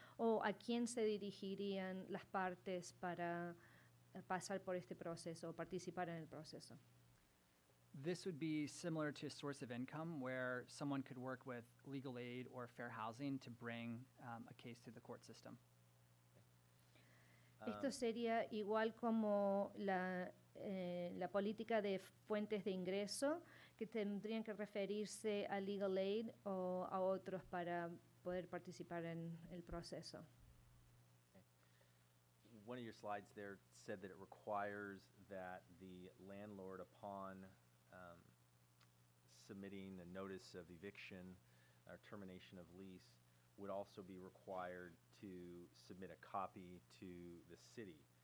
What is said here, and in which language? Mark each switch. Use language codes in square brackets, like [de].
[es] ¿O a quién se dirigirían las partes para pasar por este proceso o participar en el proceso? [en] This would be similar to a source of income where someone could work with legal aid or fair housing to bring a case through the court system. [es] Esto sería igual como la política de fuentes de ingreso, que tendrían que referirse a legal aid o a otros para poder participar en el proceso. [en] One of your slides there said that it requires that the landlord, upon submitting a notice of eviction or termination of lease, would also be required to submit a copy to the city.